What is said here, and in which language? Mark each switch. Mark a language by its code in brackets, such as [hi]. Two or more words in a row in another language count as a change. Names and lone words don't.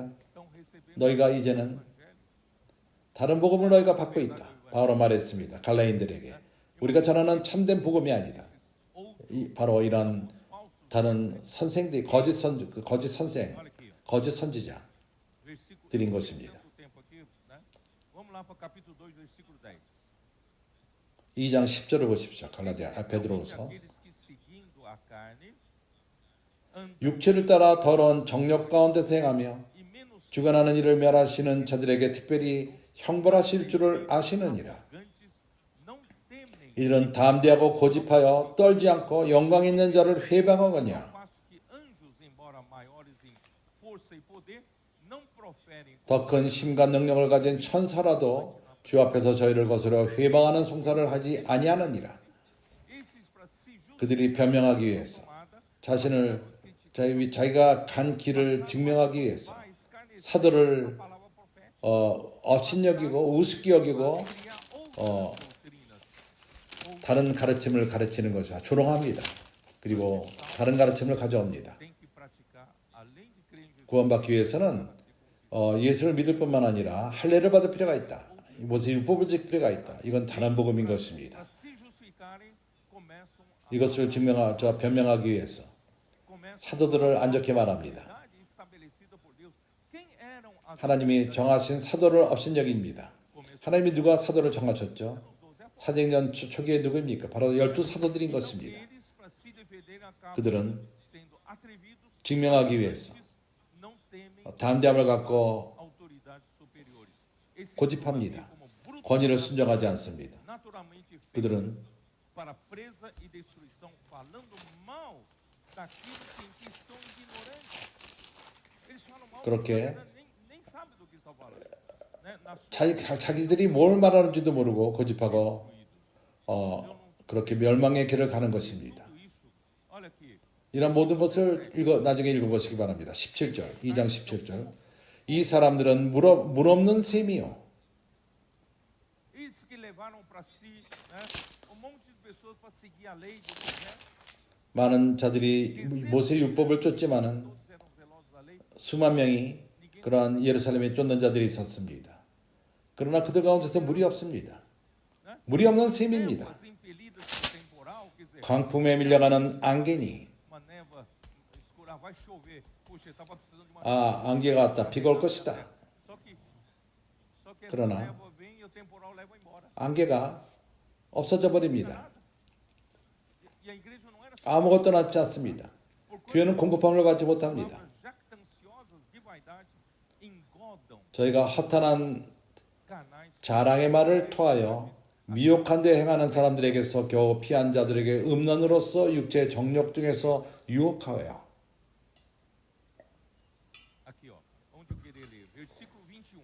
[pt] Estão recebendo [ko] 너희가 [pt] o [ko] 이제는 [pt] evangelho. [ko] 다른 복음을 너희가 받고 있다. 바로 말했습니다. 갈라인들에게 우리가 전하는 참된 복음이 아니다. 바로 이런 다른 선생들이 거짓 선생, [pt] Olha aqui, ó. [ko] 거짓 선지자 [pt] Versículo [ko] 드린 것입니다. [pt] o tempo aqui, né? Vamos lá para o capítulo 2, versículo 10. [ko] 2장 10절을 보십시오. 갈라디아 베드로서 [pt] Aqueles que seguindo a carne andam [ko] 육체를 따라 더러운 정욕 가운데서 행하며 [pt] e menos [ko] 주관하는 일을 멸하시는 자들에게 특별히 형벌하실 줄을 아시느니라. [pt] arrogantes, não temem [ko] 이들은 담대하고 고집하여 떨지 않고 영광 있는 자를 회방하거냐. [pt] passo que anjos, embora maiores em força e poder, não proferem [ko] 더 큰 힘과 능력을 가진 천사라도 주 앞에서 저희를 거스려 회방하는 송사를 하지 아니하느니라. [pt] esses para se [ko] 그들이 변명하기 위해서 [pt] justificar, [ko] 자신을 자기가 간 길을 증명하기 위해서 [pt] escarnecer [ko] 사도를 [pt] a palavra profética, [ko] 업신여기고 우습게 여기고 [pt] criar outras doutrinas. [ko] 다른 가르침을 가르치는 것이 조롱합니다. 그리고 다른 가르침을 가져옵니다. [pt] Tem que praticar, além de crer em Jesus, [ko] 구원받기 위해서는 예수를 믿을 뿐만 아니라 할례를 받을 필요가 있다. 모세 율법을 지킬 필요가 있다. 이건 다른 복음인 것입니다. [pt] para se justificarem, começam a [ko] 이것을 변명하기 위해서 사도들을 안 좋게 말합니다. [pt] verdade estabelecida por Deus. Quem eram as [ko] 하나님이 정하신 사도를 업신여깁니다. 하나님이 누가 사도를 정하셨죠? 사도행전 초기에 누구입니까? 바로 12사도들인 것입니다. [pt] eles para se defenderem acabam [ko] 그들은 [pt] sendo atrevidos, [ko] 증명하기 위해서 [pt] não temem [ko] 담대함을 갖고 [pt] autoridades superiores. Esses [ko] 고집합니다. [pt] como brutos, [ko] 권위를 순종하지 않습니다. [pt] naturalmente feitos [ko] 그들은 [pt] para presa e destruição, falando mal daqueles que estão ignorantes. Eles falam mal, [ko] 그렇게 [pt] nem sabem do que estão falando. Né? Na sua [ko] 자기들이 뭘 말하는지도 모르고 고집하고 그렇게 멸망의 길을 가는 것입니다. [pt] tudo isso, olha aqui, [ko] 이런 모든 것을 나중에 읽어보시기 바랍니다. 17절, 2장 17절. 이 사람들은 물 없는 셈이요. [pt] eles que levaram para si, né, monte de pessoas para seguir a lei de Moisés, [ko] 많은 자들이 모세 율법을 쫓지만은 [pt] todos eram zelosos da lei. [ko] 수만 명이 그러한 예루살렘에 쫓는 자들이 있었습니다. 그러나 그들 가운데서 물이 없습니다. 물이 없는 셈입니다. [pt] Névoas impelidas por temporal, quer dizer, [ko] 광풍에 밀려가는 안개니. [pt] uma névoa escura, vai chover. Puxa, estava precisando de uma [ko] 안개가 왔다. 비가 올 것이다. [pt] Só que essa [ko] 그러나 [pt] névoa vem e o temporal leva embora. [ko] 안개가 없어져 버립니다. [pt] E a igreja não era [ko] 아무것도 남지 않습니다. 교회는 공급함을 받지 못합니다. [pt] palavras jactanciosas de vaidade, engodam [ko] 저희가 허탄한 [pt] canais [ko] 자랑의 말을 토하여 미혹한 데 행하는 사람들에게서 겨우 피한 자들에게 음란으로서 육체의 정욕 중에서 유혹하여. [pt] aqui, ó, onde eu queria ler, versículo 21.